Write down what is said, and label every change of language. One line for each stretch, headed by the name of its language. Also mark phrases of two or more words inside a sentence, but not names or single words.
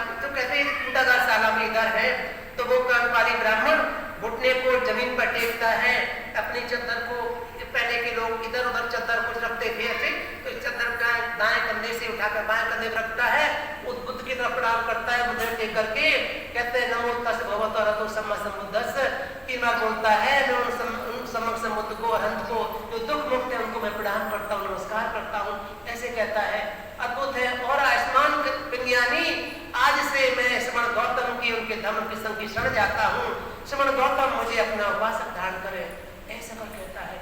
Hindi: तो कहते शाला में इधर है। तो वो कर्मपाली ब्राह्मण घुटने को जमीन पर टेकता है, अपनी चद्दर को, पहले के लोग इधर उधर चद्दर कुछ रखते थे ऐसे, तो चद्दर का दाएं कंधे से उठाकर बाएं कंधे पर रखता है, उस बुद्ध की तरफ प्रणाम करता है, मुद्रा टेक करके कहते हैं
Pali: नमो तस् भगवतो रतो सम्मा सम्बुद्धस्स,
Hindi: 3 बार बोलता है, मैं उन समक्ष समुद्र को, अनंत को, जो दुख मुक्त है उनको मैं प्रणाम करता हूँ, नमस्कार करता हूँ, ऐसे कहता है। अद्भुत है। और आयुष्मान विज्ञानी, आज से मैं श्रीमद् गौतम की, उनके धर्म की संग की शरण जाता हूँ, श्रीमद् गौतम मुझे अपना उपासक धारण करे, ऐसा कर कहता है।